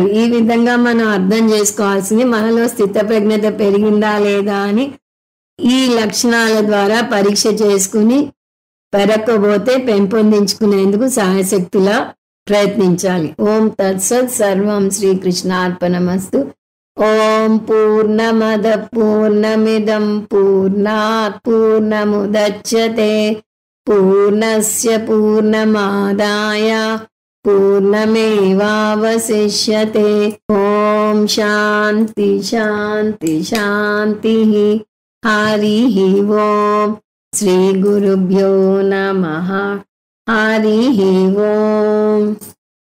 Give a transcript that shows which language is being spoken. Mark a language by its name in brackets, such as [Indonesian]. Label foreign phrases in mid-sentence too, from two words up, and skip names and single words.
[Telugu] ఈ విధంగా మనం అర్థం చేసుకోవాల్సింది, మనలో స్థితప్రజ్ఞత పెరిగిందా లేదా అని ఈ లక్షణాల ద్వారా పరీక్ష చేసుకుని పెరగకపోతే పెంపొందించుకునేందుకు సాయశక్తులా ప్రయత్నించాలి. [Sanskrit] ఓం తత్సత్. సర్వం శ్రీకృష్ణార్పణమస్తు. ఓం పూర్ణమద పూర్ణమిదం పూర్ణాత్ పూర్ణముదచ్యతే పూర్ణస్య పూర్ణమాదాయ పూర్ణమేవావశిష్యతే. ఓం శాంతి శాంతి శాంతి. హరి ఓం. శ్రీ గురుభ్యో నమః. హరి ఓం.